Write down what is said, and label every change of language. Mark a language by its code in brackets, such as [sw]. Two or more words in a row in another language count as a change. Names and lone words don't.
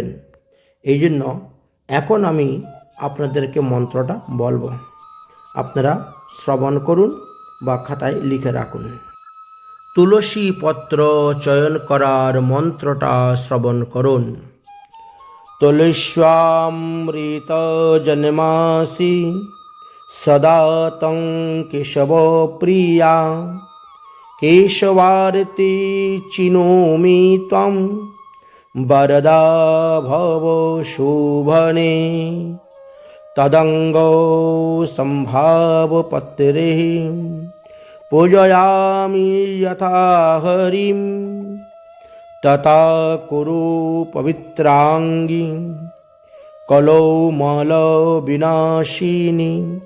[bn] এই জন্য এখন আমি আপনাদেরকে মন্ত্রটা বলবো, আপনারা শ্রবণ করুন বা খাতায় লিখে রাখুন। তুলসী পত্র চয়ন করার মন্ত্রটা শ্রবণ করুন। [sa] तुलस्यामृतजन्मासि सदा तं केशवप्रिया केशवार्ते चिनोमि त्वं वरदा भव शोभने तदङ्गो सम्भावपत्रे पूजयामि यथा हरिं तथा कुरु पवित्राङ्गी कलौमलविनाशिनी